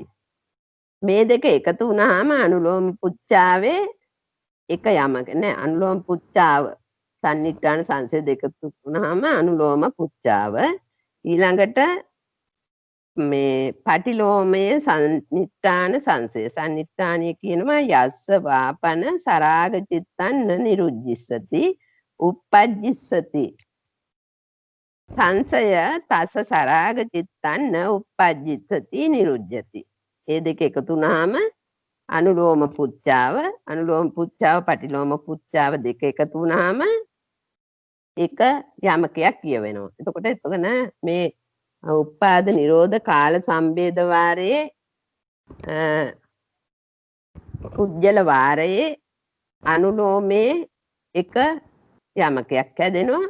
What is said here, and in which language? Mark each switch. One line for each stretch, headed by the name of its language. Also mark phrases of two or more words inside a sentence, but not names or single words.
Sinhala: මේ දෙක එකතු වුණාම අනුලෝම පුච්චාවේ එක යමක නෑ. අනුලෝම පුච්චාව සන්නිට්ඨාන සංසය දෙක වුණාම අනුලෝම පුච්චාව. ඊළඟට මේ පටිලෝමයේ සන්නිට්ඨාන සංසය. සන්නිට්ඨානිය කියනවා
Pali: යස්ස වාපන සරාග චිත්තන්න නිරුජ්ජිස්සති උප්පජ්ජිස්සති.
Sinhala: සංසය
Pali: තස සරාග චිත්තන්න උප්පජ්ජිස්සති නිරුජ්ජති.
Sinhala: ඒ දෙක එකතු වුණාම අනුලෝම පුච්චාව පටිලෝම පුච්චාව දෙක එකතු වුණාම එක යමකයක් කියවෙනවා. එතකොට මේ උප්පාද නිරෝධ කාල සම්බේධ වාරයේ පුජ්‍යල වාරයේ අනුලෝමයේ එක යමකයක් හැදෙනවා.